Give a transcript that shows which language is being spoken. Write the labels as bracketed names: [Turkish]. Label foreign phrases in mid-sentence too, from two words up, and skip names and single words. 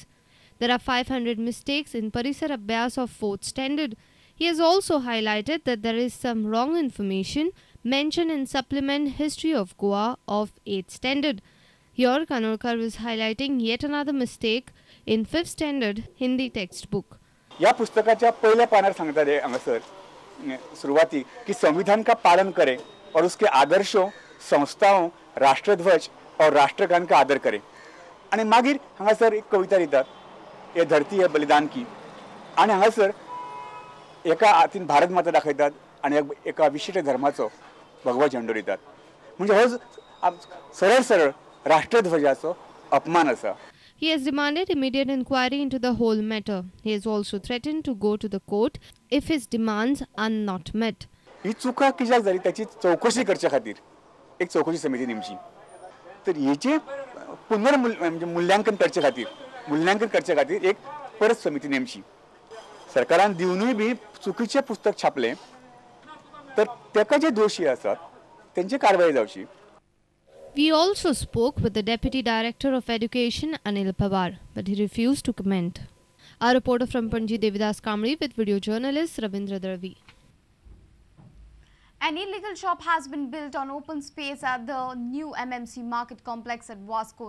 [English] There are 500 mistakes in Parisar Abhyas of 4th standard. He has also highlighted that there is some wrong information mentioned in Supplement History of Goa of 8th standard. Here, Kandolkar was highlighting yet another mistake in 5th standard Hindi textbook. [Konkani] या पुस्तकाच्या पहिल्या पानावर सांगता है हांगासर शुरुआती [Hindi] कि संविधान का पालन करें और उसके आदर्शों संस्थाओं राष्ट्रध्वज और राष्ट्रगान का आदर करें [Konkani] आणि मागीर हांगासर एक कविता दितात [Hindi] ये धरती है बलिदान की [Konkani] आणि हांगासर एका हातीन भारत माता दाखयतात आणि एका विशिष्ट धर्माचो भगवा झेंडो दितात म्हणजे हो सरळ सरळ राष्ट्रध्वजाचो अपमान आसा. [English] He has demanded immediate inquiry into the whole matter. He has also threatened to go to the court if his demands are not met. [Konkani] ही चुका कित्याक जाली त्याची चौकशी करचे खातीर एक चौकशी समिती नेमची तर हेचे मूल्यांकन करचे खातीर एक परत समिती नेमची. सरकारान दिवनूय बी चुकीचे पुस्तक छापले तर तेका जे दोशी आसात त्यांची कारवाई जावची. [English] We also spoke with the Deputy Director of Education, Anil Pawar, but he refused to comment. Our reporter from Panji Devidas Kamri with video journalist Ravindra Darvi. An illegal shop has been built on open space at the new MMC market complex at Wasco.